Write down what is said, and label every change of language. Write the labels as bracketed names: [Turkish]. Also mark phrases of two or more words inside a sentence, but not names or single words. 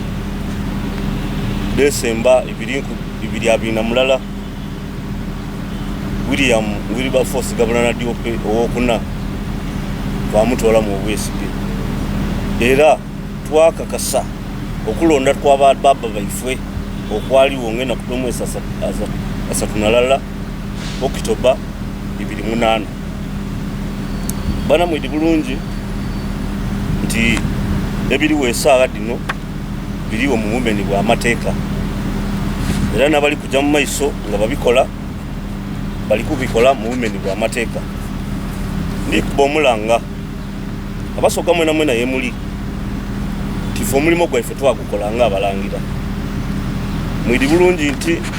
[Soga] Desemba 2023 William Wilberforce Gabulana Diope owokuna twamutoola mu obwesige era twakakasa okulonda kw'ababa baife okwaliwo ng'enaku d'omwezi 30 October 2008 bana mwidi bulungi nti ebiriwo essaawa dino biriwo mu bumenyi bw'amateeka era n'abali kujja mu maiso nga babikola bali kubikola mu bumenyi bw'amateeka ndikuba omulanga Abasoga mwena mwena yemuli tife omulimo gwaife twagukola nga abalangira mwidi bulungi nti